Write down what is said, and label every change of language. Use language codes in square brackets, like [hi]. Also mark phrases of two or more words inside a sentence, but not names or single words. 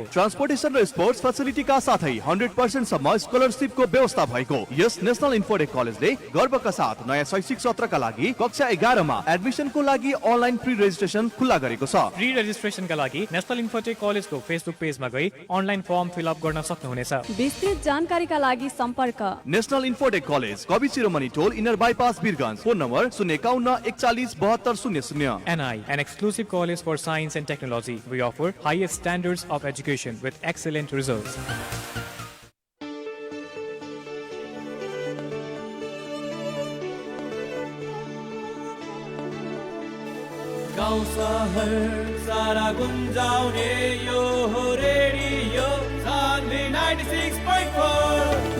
[ne] ट्रान्सपोर्टेसन र स्पोर्ट्स फेसिलिटीका साथै 100% सम्म स्कलरशिपको व्यवस्था भएको यस नेशनल इन्फोटेक कलेजले गर्वका साथ नयाँ शैक्षिक सत्रका लागि कक्षा 11 मा एडमिसनको लागि [en] online pre registration [ne] खुला गरेको छ। [en] pre registrationका [ne] लागि नेशनल इन्फोटेक कलेजको फेसबुक पेजमा गई अनलाइन [en] form fill up [ne] गर्न सक्नुहुनेछ। विस्तृत जानकारीका लागि सम्पर्क नेशनल इन्फोटेक कलेज, कवि शिरोमणि टोल, इनर बाइपास वीरगञ्ज। [en] phone number [ne] 051 41 72 00। [en] NI, an exclusive college for science and technology. We offer highest standards of education with excellent results. [ne] गाउँ सहर सारा गुन्जाउने यो हो रेडियो सान्वी 96.4।